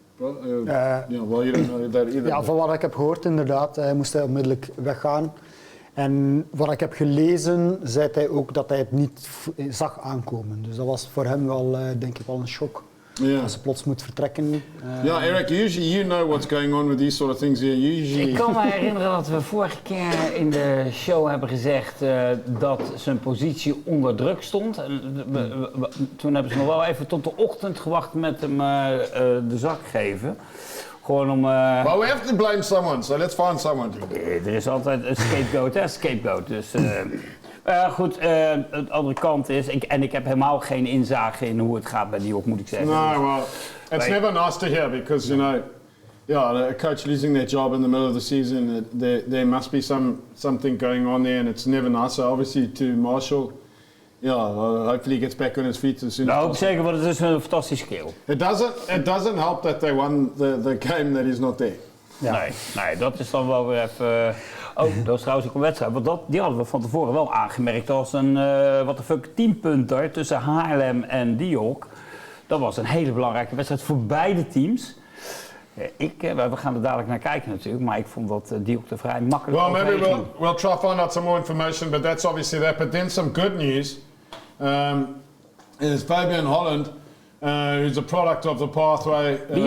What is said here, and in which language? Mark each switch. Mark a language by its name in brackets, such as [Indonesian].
[English] Well, you don't know that either. [Dutch] Ja, van wat ik heb gehoord inderdaad, moest hij onmiddellijk weggaan. En wat ik heb gelezen, zei hij ook dat hij het niet zag aankomen. Dus dat was voor hem wel, denk ik, wel een shock. [English] Yeah. [Dutch] Als ze plots moet vertrekken. [English] Ja, Eric, usually you know what's going on with these sort of things here. Usually... [Dutch] Ik kan me herinneren dat we vorige keer in de show hebben gezegd dat zijn positie onder druk stond. Toen hebben ze nog wel even tot de ochtend gewacht met hem de zak geven. Gewoon om... [English] Well, we have to blame someone, so let's find someone. [Dutch] Er is altijd een scapegoat, hè? Scapegoat. Dus, goed, de andere kant is, ik heb helemaal geen inzage in hoe het gaat bij Diok, moet ik zeggen. [English] No, well, it's never nice to hear because, you know, a coach losing their job in the middle of the season, there must be something going on there, and it's never nice. So obviously to Marshall, hopefully he gets back on his feet as soon as possible. [Dutch] Zeker, want het is een fantastische skill. [English] It doesn't help that they won the game that he's not there. [Dutch] Ja. Nee, dat is dan wel weer even... Oh, dat was trouwens ook een wedstrijd. Want die hadden we van tevoren wel aangemerkt als een [English] what the fuck [Dutch] 10-punter tussen Haarlem en Diok. Dat was een hele belangrijke wedstrijd voor beide teams. We gaan er dadelijk naar kijken natuurlijk, maar ik vond dat Diok er vrij makkelijk [English] Well, maybe we'll try to find out some more information, but that's obviously that. But then some good news is Fabian Holland, who's a product of the pathway.